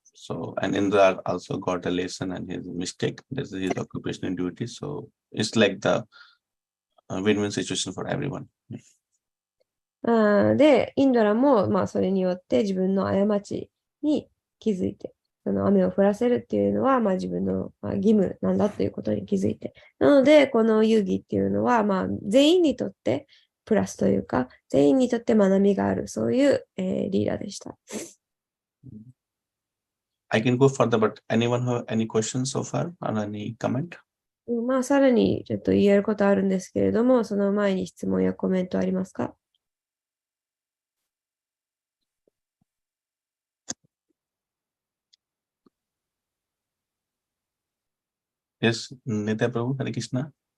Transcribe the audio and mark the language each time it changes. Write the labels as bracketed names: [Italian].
[English] So, and Indra also got a lesson and his mistake. This is his occupational duty. So it's like the win-win situation for everyone. [Japanese] で、インドラも、それによって自分の過ちに気づいて、その雨を降らせるっていうのは、自分の義務なんだということに気づいて。なので、この遊戯っていうのは、全員にとってプラスというか、全員にとって学びがある、そういう、リーダーでした。 [English] I can go further, but anyone have any questions so far or any comment? [Japanese] さらにちょっと言えることあるんですけれども、その前に質問やコメントありますか [English] ？Yes, Nitya Prabhu, Hare Krishna.